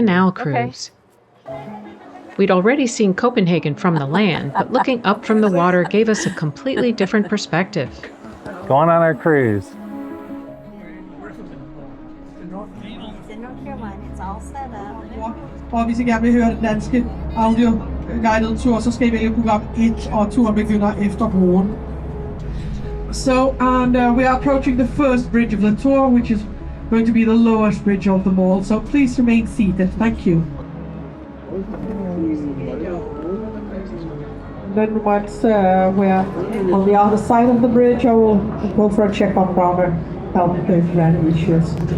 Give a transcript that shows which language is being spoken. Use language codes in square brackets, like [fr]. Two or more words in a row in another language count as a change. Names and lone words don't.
[en] canal cruise. We'd already seen Copenhagen from the land, but looking up from the water gave us a completely different perspective. Going on our cruise. It's in North Carolina. It's all set up. [da] Og hvis I gerne vil høre den danske audio-guided tur, så skal I vælge program 1, og turen begynder efter broen. [en] So, and we are approaching the first bridge of the tour, which is going to be the lowest bridge of them all. So please remain seated. Thank you. Then once we're on the other side of the bridge, I will go for a check on Browner, help if there are any issues.